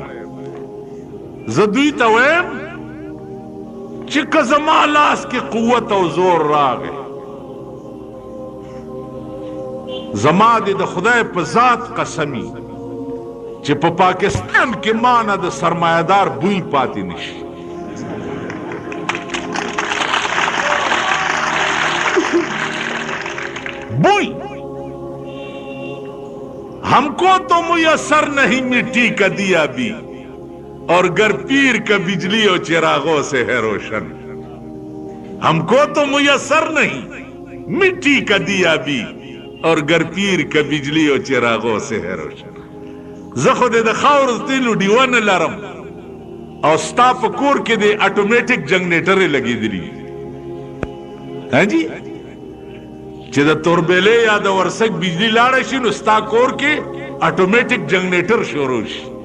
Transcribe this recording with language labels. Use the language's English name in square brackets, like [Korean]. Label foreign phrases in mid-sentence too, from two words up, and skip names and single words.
[Pashto] زه دوی ته وایم چې که زما لاس کې قوت او زور راغی، زما د خدای په ذات قسمی چې په پاکستان کې مانه د سرمایدار بوی پاتې نشي. [Urdu] بوئی ہم کو تو میسر نہیں مٹی کا دیا بھی، اور گر پیر کا بجلی اور چراغوں سے ہے روشن. ہم کو تو میسر نہیں مٹی کا دیا بھی، اور گر پیر کا بجلی اور چراغوں سے ہے روشن. [Pashto] زخو د خاور تیلو دیوان لرم او ستا په کور کې د اټومیټک جنریټر لګېدلی. ها جی چې د توربېلې یا د ورسک بجلی لاړه شي نو ستا کور کې اټومیټک جنریټر شروع شي.